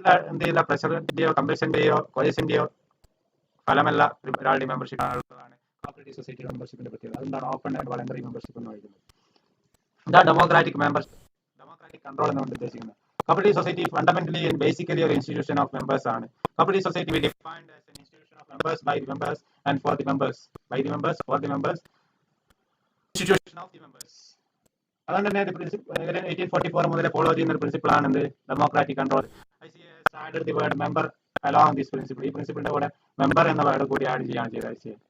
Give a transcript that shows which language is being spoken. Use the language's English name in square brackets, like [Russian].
[Malayalam] എന്ത് ചെയ്യില്ല, പ്രഷറിന്റെയോ കമ്പൽഷന്റെയോ കോയസിന്റെയോ ഫലമല്ല ഒരാളുടെ മെമ്പർഷിപ്പ് ആണുള്ളതാണ് കോപ്പറേറ്റീവ് സൊസൈറ്റി മെമ്പർഷിപ്പിന്റെ പ്രത്യേകത. അതുകൊണ്ടാണ് ഓപ്പൺ ആൻഡ് വളണ്ടറി മെമ്പർഷിപ്പ് എന്ന് പറയുന്നത്. ഇതാണ് ഡെമോക്രാറ്റിക് കൺട്രോൾ എന്നുകൊണ്ട് ഉദ്ദേശിക്കുന്നത്. Cooperative society [English] fundamentally and basically [Malayalam] ഒരു [English] institution of members [Malayalam] ആണ്. [English] Cooperative society we defined as an institution of members, by the members and for the members, by the members, for the members, institution of the members. [Malayalam] അതുകൊണ്ട് തന്നെ 1844 മുതൽ follow ചെയ്യുന്ന ഒരു principle ആണ് എന്ത്? Democratic control. [English] Added the word member along this principle. [Malayalam] ഈ പ്രിൻസിപ്പിളിന്റെ കൂടെ member എന്ന വേർഡ് കൂടി ആഡ് ചെയ്യാണ് ചെയ്തത്.